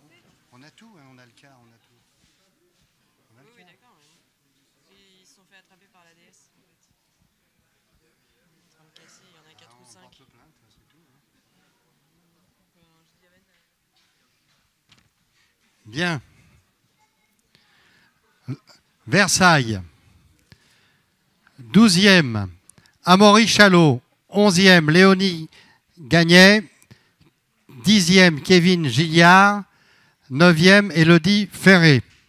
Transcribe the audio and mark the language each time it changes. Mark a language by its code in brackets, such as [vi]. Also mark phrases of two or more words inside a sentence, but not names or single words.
[fr] On a tout, hein, on a le cas, on a tout. On a le Oui, cas. d'accord. Ils se sont fait attraper par la DS en fait. En train de casser, il y en a 4 ou 5. On porte plainte, c'est tout. Hein. Je dis à Ben, Bien. Versailles. 12e, Amaury Chalot. 11e, Léonie Gagnet. 10e, Kevin Gilliard. 9e, Élodie Ferré.